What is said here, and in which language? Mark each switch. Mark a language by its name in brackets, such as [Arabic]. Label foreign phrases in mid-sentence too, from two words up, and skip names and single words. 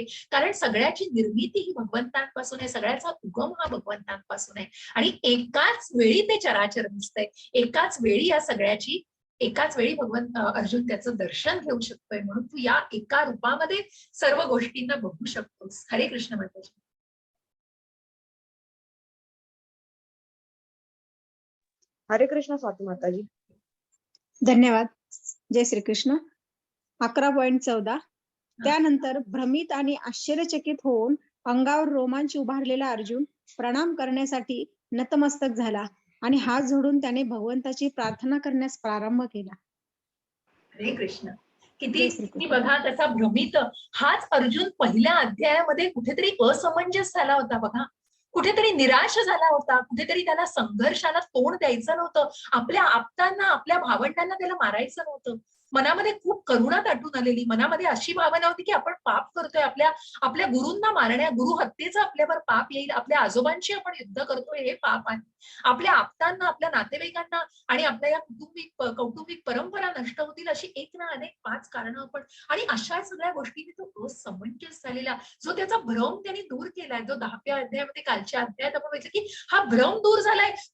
[Marathi] कारण सगळ्याची निर्मिती ही भगवंतांपासून आहे, सगळ्याचा उगम हा भगवंतांपासून आहे. आणि एकाच वेळी ते चराचर दिसतंय, एकाच वेळी या सगळ्याची, एकाच वेळी भगवंत अर्जुन त्याचं दर्शन घेऊ शकतोय. म्हणून तू या एका रूपामध्ये सर्व गोष्टींना बघू शकतोस. हरे कृष्ण माताजी. हरे कृष्ण स्वाती माताजी. धन्यवाद. जय श्रीकृष्ण. 11.14. त्यानंतर भ्रमित आणि आश्चर्यचकित होऊन अंगावर रोमांच उभारलेला अर्जुन प्रणाम करण्यासाठी नतमस्तक झाला आणि हात जोडून त्याने भगवंताची प्रार्थना करण्यास प्रारंभ केला. हरे कृष्ण. किती बघा त्याचा भ्रमित, हाच अर्जुन पहिल्या अध्यायामध्ये कुठेतरी असमंजस झाला होता बघा, कुठेतरी निराश झाला होता, कुठेतरी त्याला संघर्षाला तोंड द्यायचं नव्हतं, आपल्या आप्तांना, आपल्या भावंडांना त्याला मारायचं नव्हतं. मनामध्ये खूप करुणा दाटून आलेली, मनामध्ये अशी भावना होती की आपण पाप करतोय, आपल्या गुरूंना मारण्या, गुरु हत्येचं आपल्यावर पाप येईल, आपल्या आजोबांशी आपण युद्ध करतोय हे पाप आहे, आपल्या आप्तांना, आपल्या नातेवाईकांना आणि आपल्या या कौटुंबिक परंपरा नष्ट होतील, अशी एक ना अनेक 5 कारणं आपण, आणि अशा सगळ्या गोष्टींनी तो असमंजस झालेला, जो त्याचा भ्रम त्यांनी दूर केलाय, जो 10व्या अध्यायामध्ये, कालच्या अध्यायात आपण बघितलं की हा भ्रम दूर झालाय.